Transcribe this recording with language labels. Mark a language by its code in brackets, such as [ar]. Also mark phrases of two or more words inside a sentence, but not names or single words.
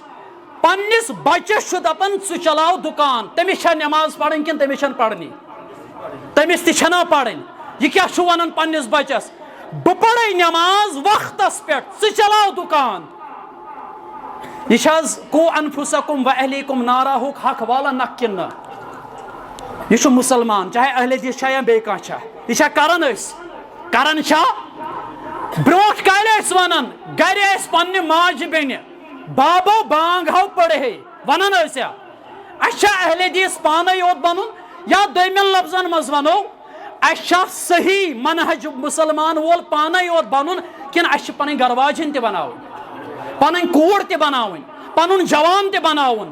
[ks] پننِس بچس چھُ دپان ژٕ چلاو دُکان. تٔمِس چھا نٮ۪ماز پرٕنۍ کِنہٕ تٔمِس چھنہٕ پرنی؟ تٔمِس تہِ چھنا پرٕنۍ. یہِ کیٛاہ چھُ ونان پننِس بچس؟ بہٕ پرے نٮ۪ماز وقتس پٮ۪ٹھ, ژٕ چلاو دُکان. یہِ چھِ حظ [ar] قو انفسکم و اہلیکم ناراہُک [ks] حق والا نکھ کِنہٕ نہ؟ یہ چھُ مسلمان چاہے اہل حدیث چھا یا بیٚیہِ کانٛہہ چھا. یہ چھا کران أسۍ؟ کران چھا؟ برونٛٹھ کالہِ ٲسۍ ونان گرِ ٲسۍ پننہِ ماجہِ بیٚنہِ بابو بانگ ہو پڑے ونان ٲسیا. اَسہِ چھا اہل حدیث پانے یوت بنُن یا دوٚیمٮ۪ن لفظن منٛز ونو اَسہِ چھا صحیح منہج مسلمان وول پانے یوت بنُن کِنہٕ اَسہِ چھِ پنٕنۍ گرواجِن تہِ بناوٕنۍ, پنٕنۍ کوٗر تہِ بناوٕنۍ, پنُن جوان تہِ بناوُن؟